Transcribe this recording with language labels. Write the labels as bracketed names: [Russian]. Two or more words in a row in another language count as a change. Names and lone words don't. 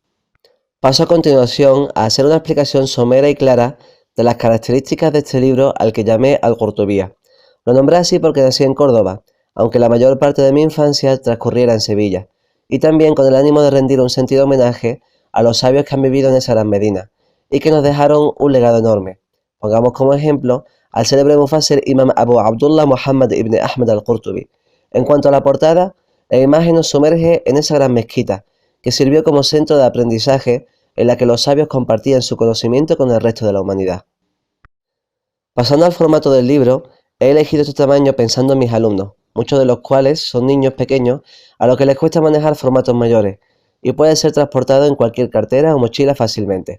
[Spanish] Paso a continuación a hacer una explicación somera y clara de las características de este libro al que llamé Al-Qurtubiyya. Lo nombré así porque nací en Córdoba, aunque la mayor parte de mi infancia transcurriera en Sevilla, y también con el ánimo de rendir un sentido homenaje a los sabios que han vivido en esa gran Medina, y que nos dejaron un legado enorme. Pongamos como ejemplo al célebre mufassir Imam Abu Abdullah Muhammad ibn Ahmad al-Qurtubi. En cuanto a la portada, la imagen nos sumerge en esa gran mezquita, que sirvió como centro de aprendizaje en la que los sabios compartían su conocimiento con el resto de la humanidad. Pasando al formato del libro, he elegido este tamaño pensando en mis alumnos, muchos de los cuales son niños pequeños a los que les cuesta manejar formatos mayores, y puede ser transportado en cualquier cartera o mochila fácilmente.